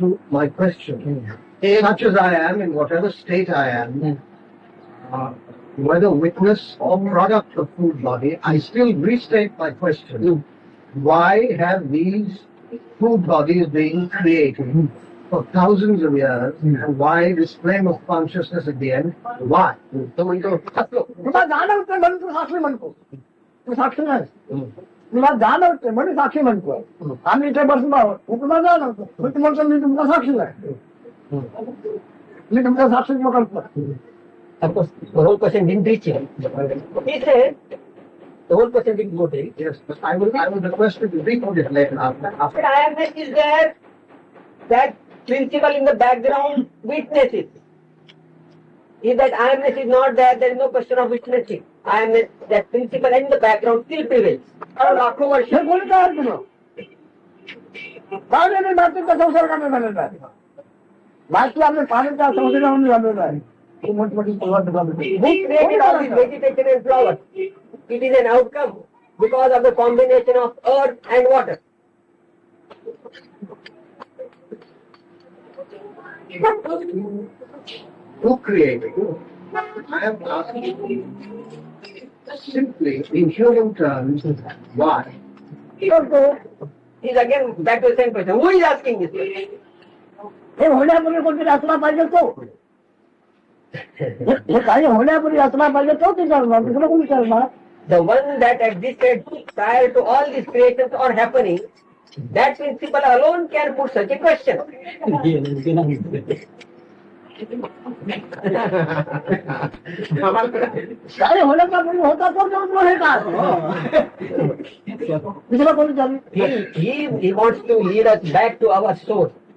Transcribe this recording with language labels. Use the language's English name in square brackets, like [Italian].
[English] My question, such as I am, in whatever state I am, whether witness or product of food body, I still restate my question. Why have these food bodies been created for thousands of years? And why this flame of consciousness at the end? Why? [Marathi] तो म्हणतो तुला जाणवते म्हणून तू साक्षी म्हणतो. तू साक्षी नाही. तुला जाणवते म्हणून साक्षी म्हणतो. आम्ही इथे बसलो आहोत तुला जाणवतो मी म्हणतो मी तुमचा साक्षी नाही. मी तुमचा साक्षी करतो. [English] Of course, the whole person didn't reach him. He said, the whole person didn't go there. Yes, but I will request you to repeat it later after. But I-amness is there. That principle in the background witnesses. If that I-amness is not there, there is no question of witnessing. I-amness, that principle in the background still prevails. [Marathi] लाखों वर्ष हे कोणी काय तुला पाण्याने मातीच्या संसर्गाने झालेला आहे. माती आपल्या पाण्याच्या संसर्गाने झालेला आहे. [English] Who created all these vegetation and flowers? it is an outcome because of the combination of earth and water. Who created? I am asking simply in human terms, why? He's again back to the same question. Who is asking this question? [Marathi] हे होण्यापूर्वी कोणतरी असला पाहिजे तो हे काही होण्यापूर्वी असला पाहिजे तो विचारणार दुसरं कोण विचारणार [English] The one that existed prior to all these creations are happening, that principle alone can put such a question. [Marathi] काय होण्यापूर्वी होता तो जो हे का दुसरं कोण विचारणार [English] He wants to lead us back to our source.